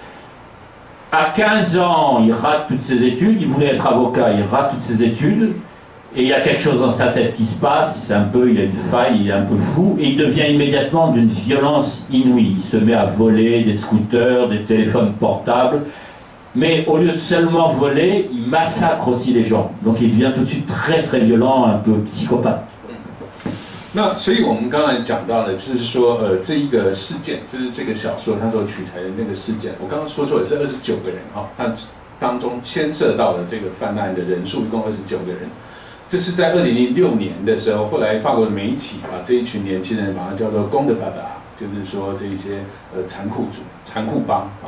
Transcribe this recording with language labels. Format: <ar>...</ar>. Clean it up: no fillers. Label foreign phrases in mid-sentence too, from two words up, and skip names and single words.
<fr>À 15 ans, il rate toutes ses études, il voulait être avocat, il rate toutes ses études, et il y a quelque chose dans sa tête qui se passe, il a une faille, il est un peu fou, et il devient immédiatement d'une violence inouïe. Il se met à voler des scooters, des téléphones portables. Mais au lieu de seulement voler, il massacre aussi les gens. Donc il devient tout de suite très très violent, un peu psychopathe.</fr> <zh>那所以我们刚才讲到的，就是说，这一个事件，就是这个小说它所取材的那个事件，我刚刚说错了，是29个人哈，它当中牵涉到的这个犯案的人数一共29个人。这是在2006年的时候，后来法国的媒体把这一群年轻人把它叫做“公的爸爸”，就是说这一些残酷帮啊。</zh>